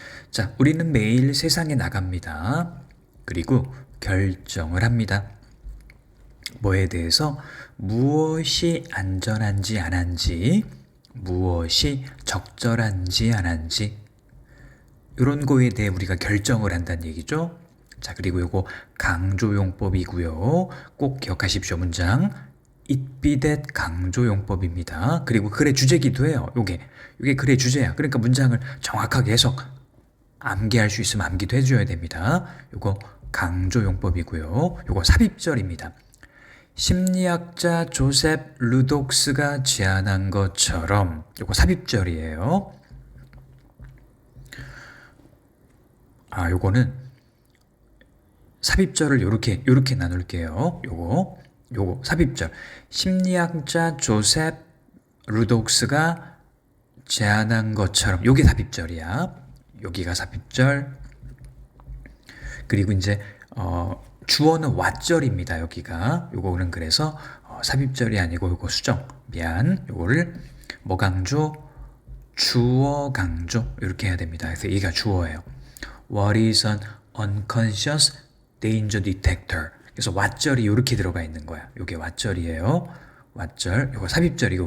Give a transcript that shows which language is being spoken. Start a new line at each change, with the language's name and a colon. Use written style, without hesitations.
Korean: 자, 우리는 매일 세상에 나갑니다. 그리고 결정을 합니다. 뭐에 대해서? 무엇이 안전한지 안 한지, 무엇이 적절한지 안 한지, 이런 거에 대해 우리가 결정을 한다는 얘기죠. 자, 그리고 요거 강조용법이고요. 꼭 기억하십시오. 문장.
English: It be that
Korean: 강조용법입니다. 그리고 글의 주제기도 해요. 요게 글의 주제야. 그러니까 문장을 정확하게 해석, 암기할 수 있으면 암기도 해줘야 됩니다. 요거 강조용법이고요. 요거 삽입절입니다. 심리학자 조셉 루독스가 제안한 것처럼, 요거 삽입절이에요. 요거는 삽입절을 요렇게 나눌게요. 요거 삽입절. 심리학자 조셉 루독스가 제안한 것처럼, 요게 삽입절이야. 여기가 삽입절. 그리고 이제 주어는 왓절입니다. 여기가. 요거는 그래서 삽입절이 아니고 요거 수정. 미안. 요거를 뭐 강조? 주어 강조. 이렇게 해야 됩니다. 그래서 얘가 주어예요.
English: What is an unconscious danger detector?
Korean: 그래서 왓절이 이렇게 들어가 있는 거야. 요게 왓절이에요. 왓절. 요거 삽입절이고.